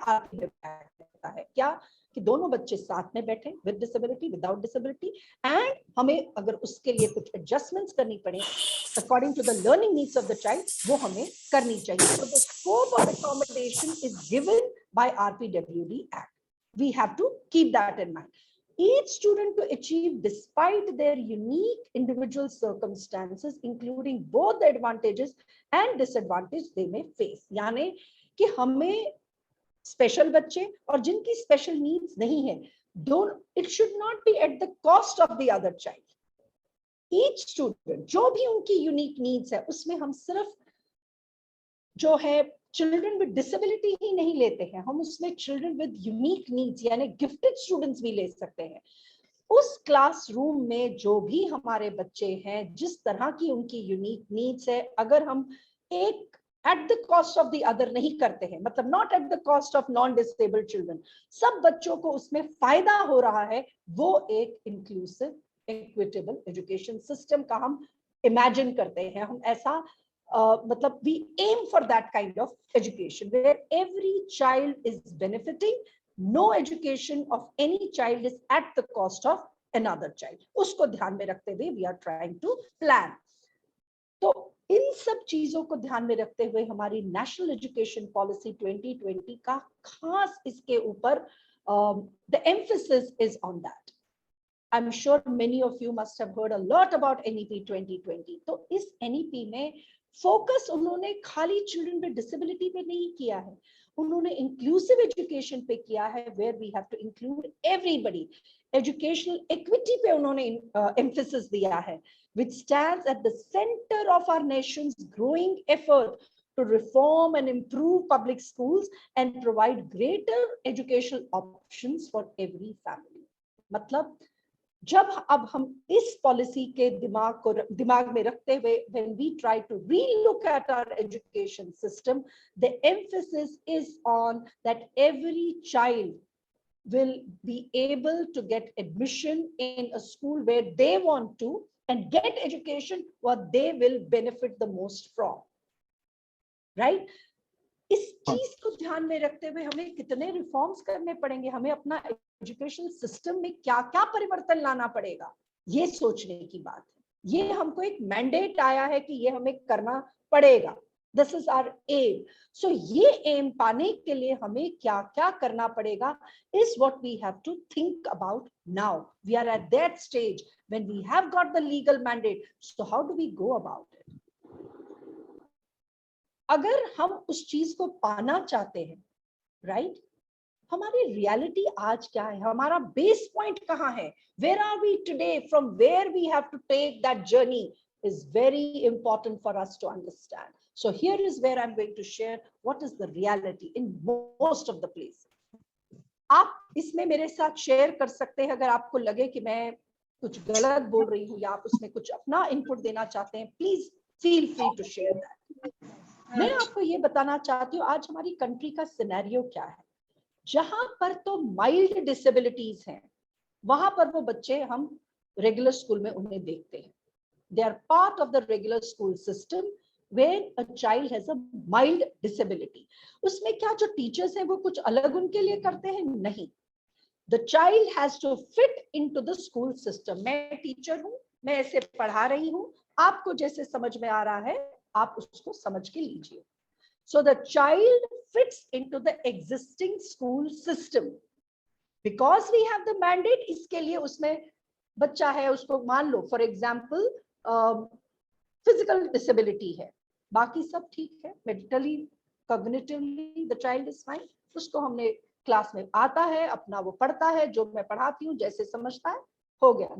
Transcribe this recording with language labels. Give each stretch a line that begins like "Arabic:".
Hindi: है क्या कि दोनों बच्चे साथ में बैठे
English: with disability, without disability, and
Hindi: हमें अगर उसके लिए कुछ adjustments करनी पड़े
English: according to the learning needs of the child,
Hindi: वो हमें करनी चाहिए.
English: So the scope of accommodation is given by RPWD Act. We have to keep that in mind. Each student to achieve despite their unique individual circumstances, including both the advantages and disadvantages they may face.
Hindi: यानी कि हमें special बच्चे और जिनकी special needs नहीं है, दोनों,
English: it should not be at the cost of the other child. Each student
Hindi: जो भी उनकी यूनिक नीड्स है, उसमें हम सिर्फ जो है
English: children with disability
Hindi: ही नहीं लेते हैं, हम उसमें चिल्ड्रन विद यूनिक नीड्स यानी गिफ्टेड स्टूडेंट्स भी ले सकते हैं. उस क्लासरूम में जो भी हमारे बच्चे हैं, जिस तरह की उनकी यूनिक नीड्स है, अगर हम एक
English: at the cost of the other
Hindi: नहीं करते हैं, मतलब
English: not at the cost of non disabled children,
Hindi: सब बच्चों को उसमें फायदा हो रहा है, वो एक इंक्लूसिव इक्विटेबल एजुकेशन सिस्टम का हम इमेजिन करते हैं. हम ऐसा मतलब
English: we aim for that kind of education where every child is benefiting. No education of any child is at the cost of another child.
Hindi: उसको ध्यान में रखते हुए
English: we are trying to plan.
Hindi: तो इन सब चीजों को ध्यान में रखते हुए हमारी नेशनल एजुकेशन पॉलिसी 2020 का खास इसके ऊपर
English: the emphasis is on that. I'm sure many of you must have heard a lot about NEP 2020.
Hindi: तो इस NEP में फोकस उन्होंने खाली चिल्ड्रन विद डिसेबिलिटी पे नहीं किया है, उन्होंने इंक्लूसिव एजुकेशन पे किया है,
English: Where we have to include everybody. Educational equity
Hindi: पे उन्होंने एम्फेसिस दिया है,
English: which stands at the center of our nation's growing effort to reform and improve public schools and provide greater educational options for every family.
Hindi: मतलब जब अब हम इस policy के दिमाग में रखते हुए
English: when we try to relook at our education system, the emphasis is on that every child will be able to get admission in a school where they want to and get education what they will benefit the most from, right?
Hindi: इस चीज को ध्यान में रखते हुए हमें कितने reforms करने पड़ेंगे, हमें अपना एजुकेशन सिस्टम में क्या क्या परिवर्तन लाना पड़ेगा, ये सोचने की बात है। ये हमको एक मैंडेट आया है कि ये हमें करना पड़ेगा,
English: This is our aim.
Hindi: सो ये एम पाने के लिए हमें क्या क्या करना पड़ेगा
English: Is what we have to think about now. We are at that stage when we have got the legal mandate, so how do we go about it.
Hindi: अगर हम उस चीज को पाना चाहते हैं, राइट, हमारी रियलिटी आज क्या है, हमारा बेस पॉइंट कहाँ है,
English: Where are we today, from where we have to take that journey is very important for us to understand. So here is where I'm going to share what is the reality in most of the places.
Hindi: आप इसमें मेरे साथ share कर सकते हैं अगर आपको लगे कि मैं कुछ गलत बोल रही हूँ या आप उसमें कुछ अपना इनपुट देना चाहते हैं,
English: Please feel free to share that.
Hindi: मैं आपको ये बताना चाहती हूँ आज हमारी कंट्री का सिनेरियो क्या है। जहां पर तो माइल्ड डिसेबिलिटीज हैं वहां पर वो बच्चे हम रेगुलर स्कूल में उन्हें देखते हैं।
English: They are part of the regular school system where a child has a mild disability.
Hindi: उसमें क्या जो टीचर्स हैं वो कुछ अलग उनके लिए करते हैं? नहीं।
English: The child has to fit into the school system.
Hindi: मैं टीचर हूँ, मैं ऐसे पढ़ा रही हूँ, आपको जैसे समझ में आ रहा है आप उसको समझ के लीजिए।
English: So the child fits into the existing school system. Because we have the mandate,
Hindi: इसके लिए उसमें बच्चा है, उसको मान लो
English: for example
Hindi: फिजिकल डिसेबिलिटी है, बाकी सब ठीक है,
English: mentally cognitively the child is fine,
Hindi: उसको हमने क्लास में आता है, अपना वो पढ़ता है, जो मैं पढ़ाती हूँ जैसे समझता है, हो गया।